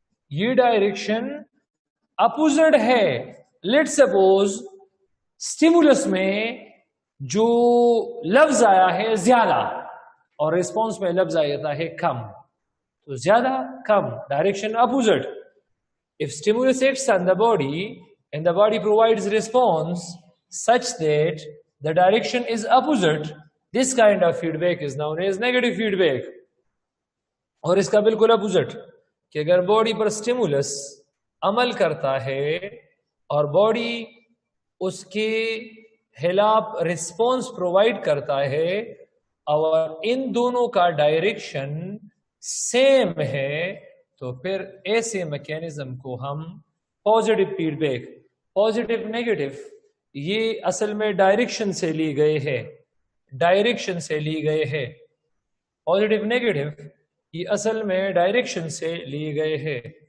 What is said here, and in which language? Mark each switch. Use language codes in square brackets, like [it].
[ur] یہ direction opposite ہے. Let suppose stimulus میں جو لفظ آیا ہے زیادہ اور ریسپونس میں لفظ آیا ہے کم، تو زیادہ کم، direction opposite. [en] If stimulus acts on the body and the body provides response such that the direction is opposite, this kind of feedback is known as negative feedback. [ur] اور اس کا بالکل اپوزٹ کہ اگر باڈی پر stimulus عمل کرتا ہے اور body اس کے خلاف ریسپونس پرووائڈ کرتا ہے، اور ان دونوں کا ڈائریکشن سیم ہے تو پھر ایسے میکینزم کو ہم positive feed back, positive negative یہ اصل میں ڈائریکشن سے لی گئے ہے، ڈائریکشن سے لی گئے ہے، پازیٹیو نیگیٹو یہ اصل میں ڈائریکشن سے لیے گئے ہے.